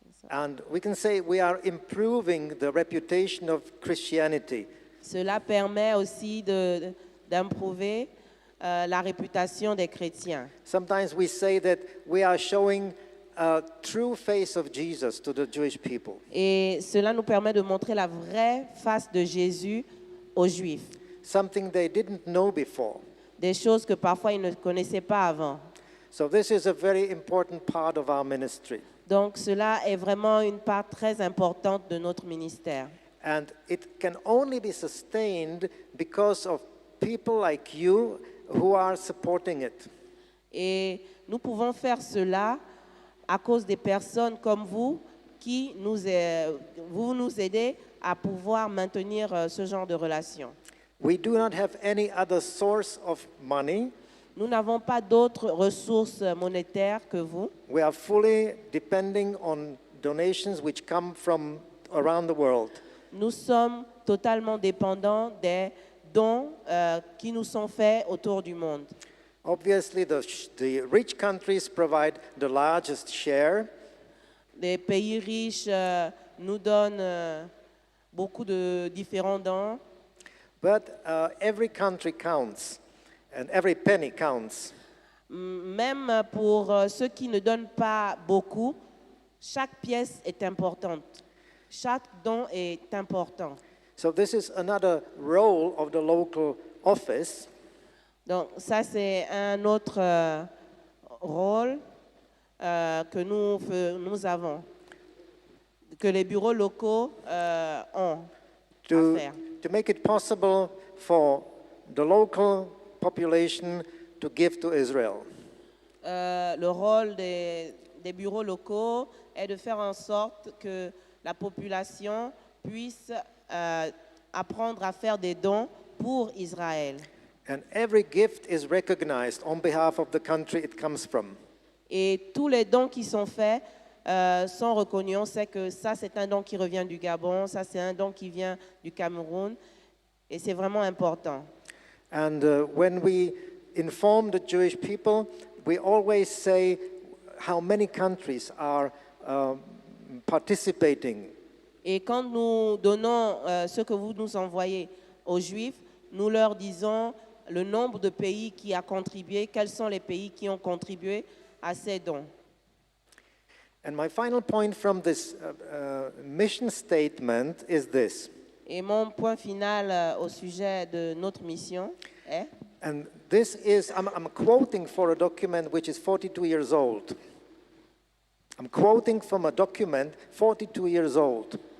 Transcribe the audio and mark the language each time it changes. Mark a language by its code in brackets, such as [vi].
[en] And we can say we are improving the reputation of Christianity. [fr] Cela permet aussi d'improver la réputation des chrétiens. [en] Sometimes we say that we are showing a true face of Jesus to the Jewish people. [fr] Et cela nous permet de montrer la vraie face de Jésus aux Juifs. [en] Something they didn't know before. [fr] Des choses que parfois ils ne connaissaient pas avant. [en] So this is a very important part of our ministry. [fr] Donc cela est vraiment une part très importante de notre ministère. [en] And it can only be sustained because of people like you who are supporting it. [fr] Et nous pouvons faire cela à cause des personnes comme vous qui vous nous aidez à pouvoir maintenir ce genre de relation. [en] We do not have any other source of money. [fr] Nous n'avons pas d'autres ressources monétaires que vous. [en] We are fully depending on donations which come from around the world. [fr] Nous sommes totalement dépendants des dons qui nous sont faits autour du monde. [en] Obviously, the rich countries provide the largest share. [fr] Les pays riches nous donnent beaucoup de différents dons. [en] But every country counts, and every penny counts. [fr] Même pour ceux qui ne donnent pas beaucoup, chaque pièce est importante. Chaque don est important. [en] So this is another role of the local office. [fr] Donc ça c'est un autre rôle que nous avons, que les bureaux locaux ont à faire. [en] To make it possible for the local population to give to Israel. [fr] Le rôle des bureaux locaux est de faire en sorte que la population puisse apprendre à faire des dons pour Israël. [en] And every gift is recognized on behalf of the country it comes from. [fr] Et tous les dons qui sont faits sont reconnus. On sait que ça, c'est un don qui revient du Gabon, ça, c'est un don qui vient du Cameroun. Et c'est vraiment important. [en] And when we inform the Jewish people, we always say how many countries are participating. [fr] Et quand nous donnons ce que vous nous envoyez aux Juifs, nous leur disons le nombre de pays qui a contribué, quels sont les pays qui ont contribué à ces dons. [en] And my final point from this mission statement is this. [fr] Et mon point final au sujet de notre mission est, [en] And this is, I'm quoting for a document which is 42 years old. I'm quoting from a document 42 years old.